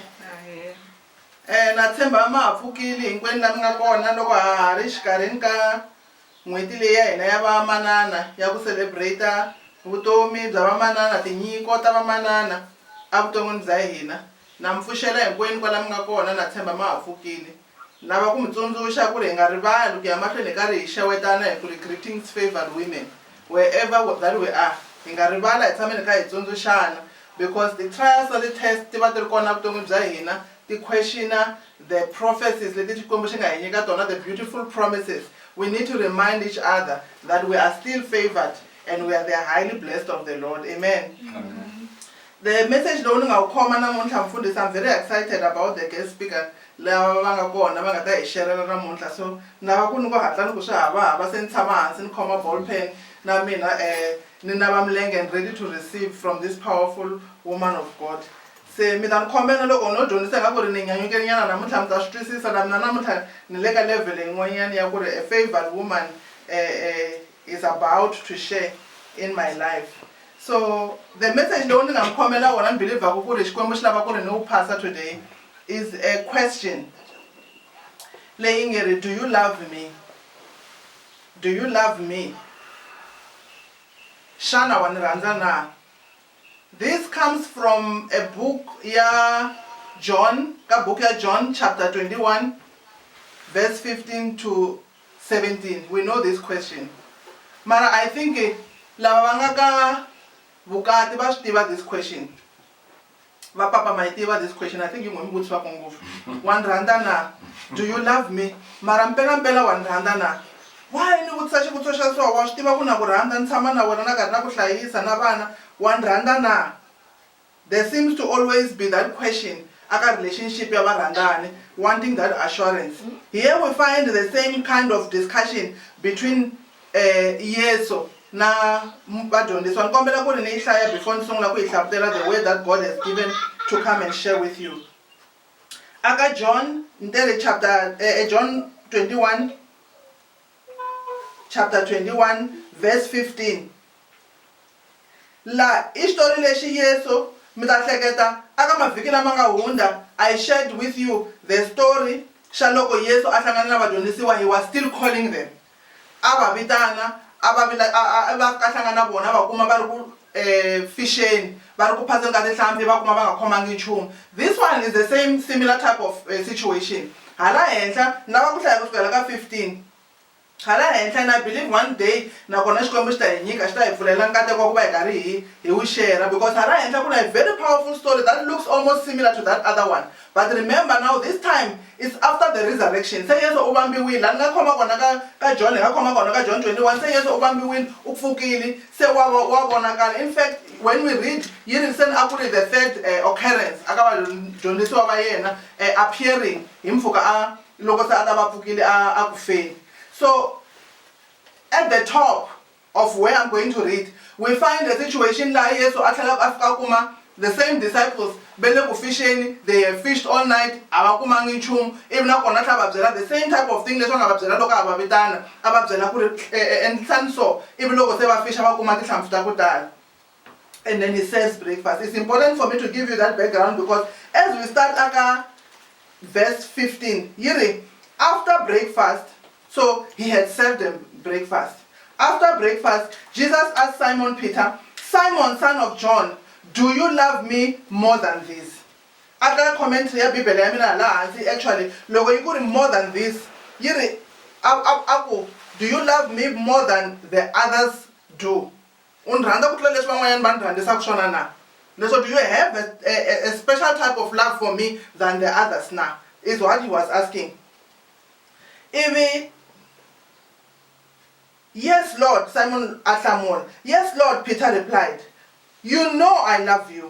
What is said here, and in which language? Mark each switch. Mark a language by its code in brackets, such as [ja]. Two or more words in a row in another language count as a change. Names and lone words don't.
[ts] Na tshemba ma ha pfukile hinkwenu lami nga kona loko ha ha ri xikarhini ka n'hweti leyi ya hina ya vamanana ya ku celebrate vutomi bya vamanana, tinyiko ta vamanana evuton'wini bya hina. Na mi pfuxela hinkwenu kwalami nga kona, na tshemba ma ha pfukile. Lava ku mi tsundzuxa ku ri hi nga rivali ku ya mahlweni hi karhi hi xewetana hi ku ri [en] greetings favored women wherever that we are. [ts] Hi nga rivala hi tshameni kha hi tsundzuxana [en] because the trials and the tests [ts] ti va ti ri kona vuton'wini bya hina ti questiona [en] the prophecies [ts] leti Xikwembu xi nga hi nyika tona, [en] the beautiful promises. We need to remind each other that we are still favored and we are the highly blessed of the Lord. [ts] Amen. Amen. [en] The message [ts] lowu ni nga wu khoma namuntlha mfundhisi, [en] I'm very excited about the guest speaker [ts] lava va nga kona va nga ta hi xerela namuntlha. So ni lava ku ni ku hatla ni ku swi hava se ni tshama hansi ni khoma [en] ball pen [ts] na mina ni nava milenge [en] and ready to receive from this powerful woman of God. [ts] Se mi ta ni khomela loko no dyondzisa nga ku ri ni nyanyukile nyana namuntlha mi ta swi twisisa na mina namuntlha ni le ka level yin'wanyana ya ku ri [en] a favored woman is about to share in my life. So the message [ts] lowu ni nga mi khomela wona ni believaku ku ri Xikwembu xi lava ku ri ni wu phasa [en] today is a question [ts] leyi nge ri, [en] do you love me? Do you love me? [ts] Shana wa ni rhandza na? [en] This comes from a book ya John, ka book ya John chapter 21 verse 15 to 17. We know this question. [ts] Mara [en] I think [ts] lava va nga ka vukati va swi tiva [en] this question. [ts] Va papa ma yi tiva [en] this question. I think [ts] yi n'wi mi vutisaka ngopfu. Wa ni rhandza na? [en] Do you love me? [ts] Mara mpela wa ni rhandza na? Why ni vutisa xivutiso xa so wa swi tiva ku na ku rhandza ni tshama na wena na karhi na ku hlayisa na vana, wa ni rhandza na? [en] There seems to always be that question aka relationship [ts] ya varhandzani, [en] wanting that assurance. Here we find the same kind of discussion between Yesu [ts] na vadyondzisi. Ni kombela ku ri ni yi hlaya before ni sungula ku yi hlavutela [en] the word that God has given to come and share with you. [ts] Aka John ntele chapter John 21 chapter 21 verse 15. La story lexi Yesu mi ta hleketa aka mavhiki lama nga hundza [en] I shared with you the story [ts] xa loko Yesu a hlangana na vadyondzisiwa. [en] He was still calling them. [ts] A va vitana a va ka hlangana na vona va kuma va ri ku fisheni, va ri ku phaseni ka tihlampfi va kuma va nga khomangi nchumu. [en] This one is the same similar type of situation. [ts] Hala henhla ni lava ku hlaya kusukela ka 15. Hala henhla, [en] and I believe one day [ts] nakona Xikwembu xi ta hi nyika, xi ta hi pfulela nkateko wa ku va hi karhi hi wu share, because hala henhla ku na [en] a very powerful story that looks almost similar to that other one. But remember now, this time it's after the resurrection. [ts] Se Yesu u vambiwile, la ni nga khoma kona ka John, hi nga khoma kona ka John 21. Se Yesu u vambiwile, u pfukile, se wa vonakala. [en] In fact, when we read, [ts] yi ri se a ku ri [en] the third occurrence [ts] aka vadyondzisiwa va yena appearing hi mpfhuka loko se a ta va pfukile a ku feni. [en] So, at the top of where I'm going to read, we find a situation like Yesu [ts] atlhela a kuma [en] the same disciples [ts] bele ku fisheni, [en] they have fished all night, [ts] a va kumangi nchumu, ivi nakona tlhela va byela [en] the same type of thing [ts] leswi va nga va byela loko a va vitana, a va byela ku ri endlisani so, ivi loko se va fisha va kuma tihlampfi ta ku tala. [en] And then he says breakfast. It's important for me to give you that background because as we start aka verse 15, yiri after breakfast, so he had served them breakfast. After breakfast, Jesus asked Simon Peter, Simon, son of John, do you love me more than this? [ts] Aka commentary ya Bibele ya mina la hansi actually loko yi ku ri [en] more than this, [ts] yiri aku, [en] do you love me more than the others do? [ts] Unrhanda ku tlula leswi van'wanyana va ni rhandzisaka swona na? [en] So do you have a special type of love for me than the others na? Is what he was asking. Ivi, yes, Lord, Simon Athamon. Yes, Lord, Peter replied. You know I love you.